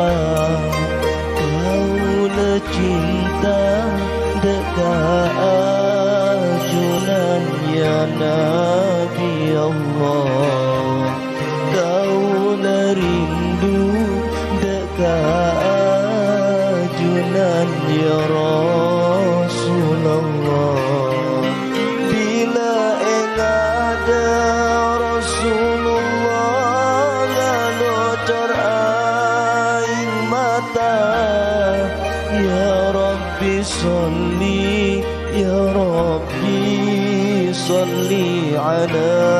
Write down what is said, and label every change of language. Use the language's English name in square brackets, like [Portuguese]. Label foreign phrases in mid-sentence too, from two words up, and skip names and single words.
[Malay] kaula cinta dekat ajunan [Arabic] يا نبي الله [Malay] kaula rindu dekat ajunan ya Rasulullah bila engada Rasulullah lalu teraing mata [Arabic] يا رب صل يا رب صل على